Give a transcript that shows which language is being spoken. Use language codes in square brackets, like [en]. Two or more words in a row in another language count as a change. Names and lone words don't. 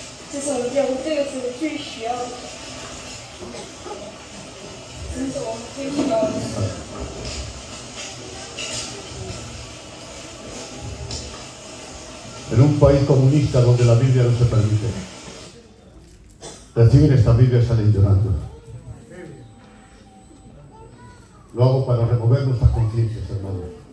[zh] 这是我们教会这个是最需要的，这是我们最需要的。 [es] En un país comunista donde la Biblia no se permite, reciben esta Biblia y salen llorando. Lo hago para remover nuestras conciencias, hermanos.